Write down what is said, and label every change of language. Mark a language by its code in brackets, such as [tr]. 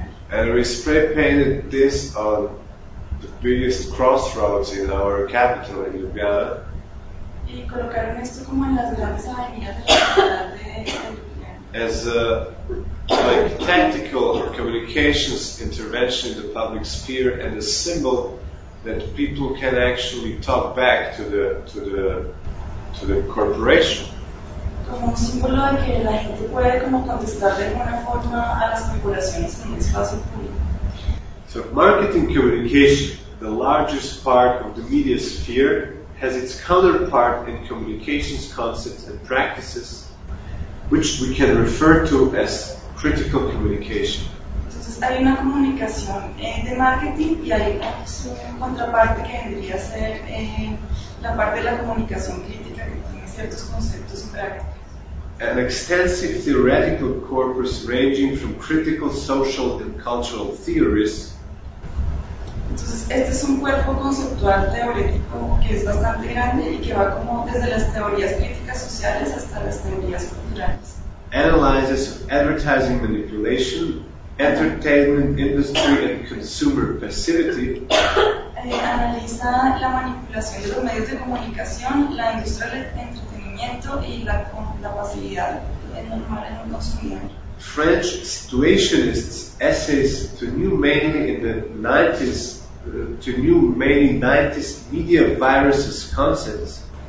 [en] And we spray painted this on the biggest crossroads in our capital in Ljubljana. [es] y colocaron esto como en las grandes avenidas de la ciudad de [en] as a like tactical communications intervention in the public sphere and a symbol that people can actually talk back to the to the corporation. [es] Como un símbolo de que la gente puede como contestar de alguna forma a las corporaciones en un espacio público. [en] So marketing communication, the largest part of the media sphere, has its counterpart in communications concepts and practices, which we can refer to as critical communication. [es] Entonces hay una comunicación de marketing y hay una contraparte que vendría a ser la parte de la comunicación crítica que tiene ciertos conceptos y prácticas. [en] An extensive theoretical corpus ranging from critical social and cultural theories. [es] Entonces este es un cuerpo conceptual teórico que es bastante grande y que va como desde las teorías críticas sociales hasta las teorías culturales. [en] Analyzes of advertising manipulation, entertainment industry and consumer passivity. [es] Analiza la manipulación de los medios de comunicación, la industria del entretenimiento y la pasividad normal en un consumidor. [en] French situationists' essays to new mainly in the 90s to new mainly 90s media viruses concepts.